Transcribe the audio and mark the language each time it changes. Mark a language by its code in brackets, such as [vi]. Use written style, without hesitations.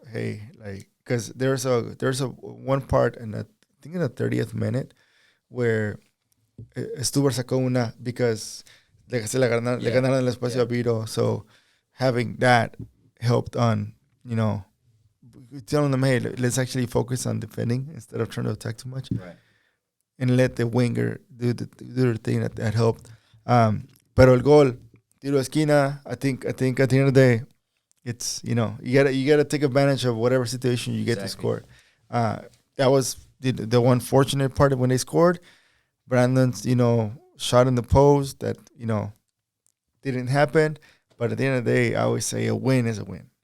[en] Hey, like because there's a one part in the I think in the 30th minute where Stuber [es] sacó una [en] because [es] le ganaron el espacio a Vito, [en] so having that helped on telling them, hey, let's actually focus on defending instead of trying to attack too much, Right. and let the winger do the thing that helped. [es] Pero el gol, tiro de esquina. [en] I think at the end of the day, it's you gotta take advantage of whatever situation you get to score. That was the one fortunate part of when they scored. Brandon's shot in the post that didn't happen, but at the end of the day, I always say a win is a win.